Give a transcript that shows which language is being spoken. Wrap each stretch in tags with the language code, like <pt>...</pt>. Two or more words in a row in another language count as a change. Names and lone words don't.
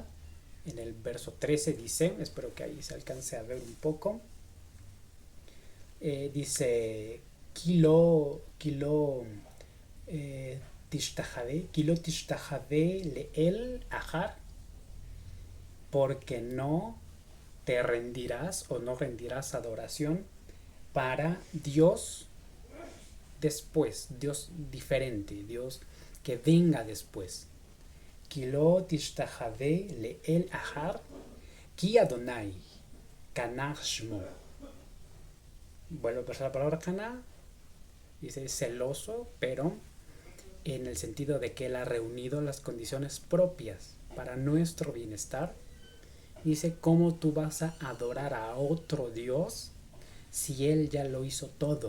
<es>En el verso 13 dice, espero que ahí se alcance a ver un poco, dice,</es> <he>כי לא תשתחוה לאל אחר,</he> <es>porque no te rendirás o no rendirás adoración para Dios después, Dios diferente, Dios que venga después.</es> <he>כי לא תשתחוה לאל אחר כי אדני קנא שמו.</he> <es>Vuelvo a pasar la palabra Caná, dice celoso, pero en el sentido de que Él ha reunido las condiciones propias para nuestro bienestar. Dice, ¿cómo tú vas a adorar a otro Dios si Él ya lo hizo todo?</es>